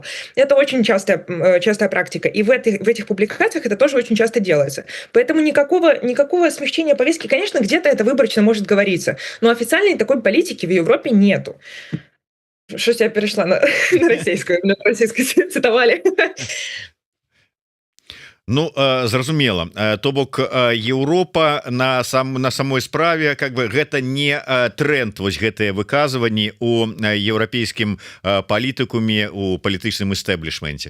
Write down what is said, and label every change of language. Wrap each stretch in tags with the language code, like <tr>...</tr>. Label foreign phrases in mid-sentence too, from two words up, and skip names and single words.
<ru>Это очень частая практика. И в этих публикациях это тоже очень часто делается. Поэтому никакого смягчения повестки, конечно, где-то это выборочно может говориться, но официальной такой политики в Европе нету. Что-то я перешла на российскую, на российскую цитовали.</ru> <be>Ну, зразумела, то бок Еўропа на самой справе</be> <ru>как бы</ru> <be>гэта не тренд, вось гэтыя выказванні у еўрапейскім палітыкуме, у палітычным эстэблішменце.</be>